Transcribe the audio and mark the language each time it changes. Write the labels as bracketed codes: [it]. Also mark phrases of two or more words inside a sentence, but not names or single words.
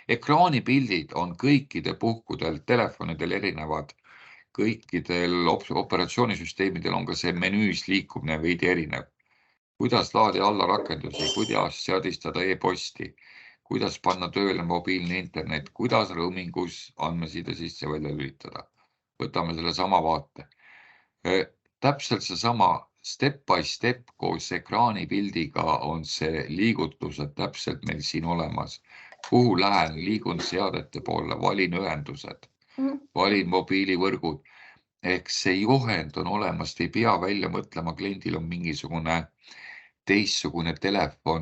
[et] Ekraanipildid on kõikide puhkudel, telefonidel erinevad, kõikidel operatsioonisüsteemidel on ka see menüüs liikumine veidi erinev. Kuidas laadida alla rakendusi, kuidas seadistada e-posti, kuidas panna tööle mobiilne internet, kuidas roamingus andmeside sisse välja lülitada. Võtame selle sama vaate. Täpselt see sama [en] step by step [et] koos ekraanipildiga on see liigutused täpselt meil siin olemas. Kuhu lähen, liigun seadete poole, valin ühendused, valin mobiilivõrgud. Ehk see juhend on olemas, ei pea välja mõtlema, kliendil on mingisugune teistsugune telefon.